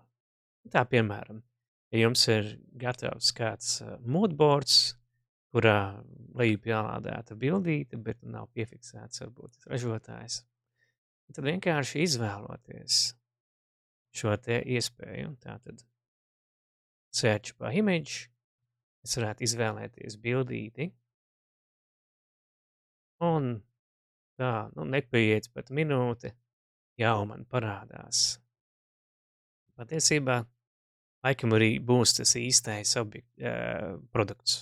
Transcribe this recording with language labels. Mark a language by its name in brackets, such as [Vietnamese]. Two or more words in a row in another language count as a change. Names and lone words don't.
[Latvian] Tā, piemēram, ja jums ir gatavs kāds moodboards, kurā leju pielādēta bildīte, bet nav piefiksēts varbūt ražotājs, tad vienkārši izvēloties šo te iespēju. [English] Tātad search by image, [Latvian] es varētu izvēlēties bildīti, un tā, nepaiet pat minūte, jau man parādās. Patiesībā, laikam arī būs tas īstais produkts.